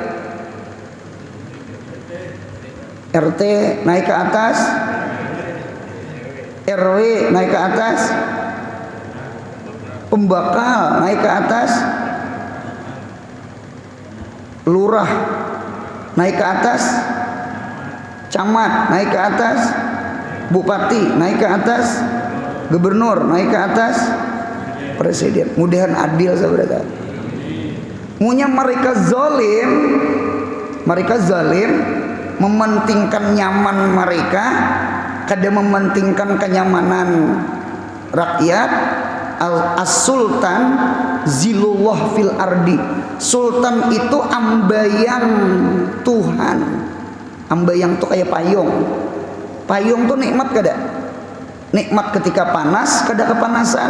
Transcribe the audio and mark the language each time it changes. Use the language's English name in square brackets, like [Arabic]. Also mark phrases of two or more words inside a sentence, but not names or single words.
[Indonesian] RT naik ke atas, RW naik ke atas, pembakal naik ke atas, lurah naik ke atas, camat naik ke atas, bupati naik ke atas, gubernur naik ke atas, presiden. [Banjar] Mudahan adil saudara. Munya mereka zalim mementingkan nyaman mereka, kada mementingkan kenyamanan rakyat. [Arabic] السلطان ظل الله في الأرض. [Banjar] Sultan itu ambayang Tuhan. Ambayang tuh kayak payung. Payung tuh nikmat kada? Nikmat ketika panas, kada kepanasan.